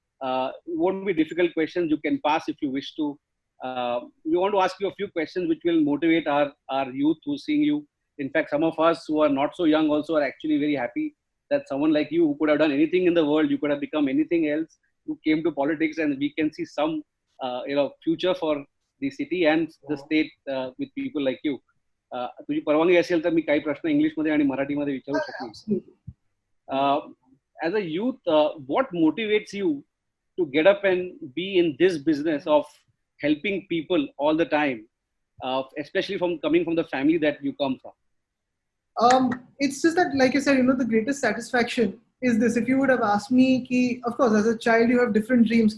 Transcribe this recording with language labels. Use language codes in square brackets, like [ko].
[en] It won't be difficult questions. You can pass if you wish to. We want to ask you a few questions which will motivate our youth who's seeing you. In fact, some of us who are not so young also are actually very happy that someone like you who could have done anything in the world, you could have become anything else, who came to politics, and we can see some future for the city and the state with people like you. [mr] तुझी परवानगी असेल तर मी काही प्रश्न English मध्ये आणि मराठी मध्ये विचारू शकतो. [en] As a youth, what motivates you to get up and be in this business of helping people all the time, especially coming from the family that you come from? It's just that, like I said, the greatest satisfaction is this. If you would have asked me, of course, as a child, you have different dreams.